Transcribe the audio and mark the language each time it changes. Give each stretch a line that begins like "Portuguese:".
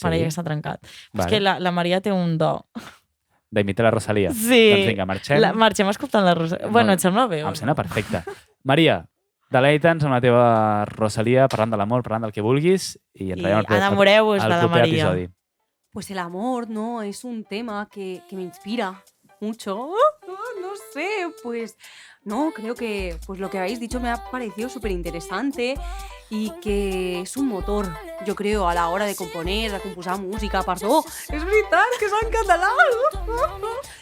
Catalan: parella que s'ha trencat. Vale. És que la Maria té un do. D'imitar la Rosalia. Sí. Doncs vinga, marxem. Marxem escoltant la Rosalia. Bueno, et sembla bé? Em sembla perfecte. Maria, deleita'ns amb la teva Rosalia, parlant de l'amor, parlant del que vulguis, i ens I veiem al enamoreu-vos de la proper Maria. episodi.
Spanish: Pues el amor, ¿no? Es un tema que me inspira mucho. No sé, pues... No, creo que pues lo que habéis dicho me ha parecido súper interesante y que es un motor, yo creo, a la hora de componer, de composar música.
Catalan: Perdó, és veritat que és en català.